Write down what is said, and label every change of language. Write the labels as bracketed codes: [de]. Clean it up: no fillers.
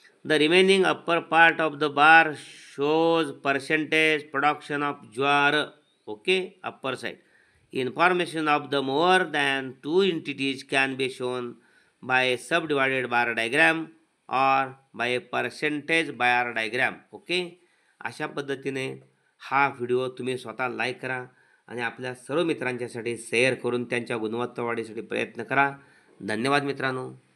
[en] The remaining upper part of the bar shows percentage production of jowar. Okay, upper side. Information of the more than two entities can be shown by a subdivided bar diagram or by a percentage bar diagram. [mr] Okay, अशा पद्धतीने हा video तुम्ही स्वतः like करा आणि आपल्या सर्व मित्रांच्यासाठी share करून त्यांच्या गुणवत्ता वाढीसाठी प्रयत्न करा. धन्यवाद मित्रांनो.